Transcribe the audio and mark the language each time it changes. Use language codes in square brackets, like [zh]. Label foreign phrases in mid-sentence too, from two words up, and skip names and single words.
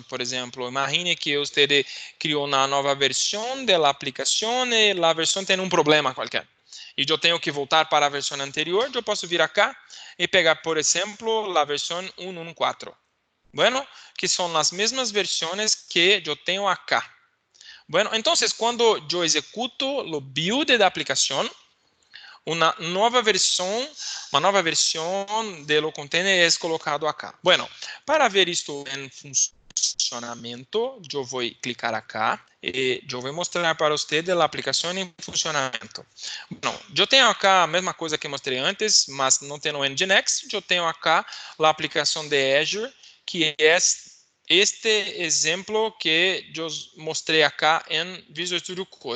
[pt] Por exemplo, imagine que você criou uma nova versão da aplicação e a versão tem um problema qualquer. E eu tenho que voltar para a versão anterior. Eu posso vir acá e pegar, por exemplo, a versão 1.1.4. Bueno, que são as mesmas versões que eu tenho acá. Bueno, então, quando eu executo o build da aplicação, uma nova versão do container é colocado acá. Bueno, para ver isto em funcionamento, eu vou clicar acá e eu vou mostrar para você a aplicação em funcionamento. Bueno, eu tenho acá a mesma coisa que mostrei antes, mas não tenho Nginx. Eu tenho acá a aplicação de Azure, que é este exemplo que eu mostrei acá em Visual Studio Code.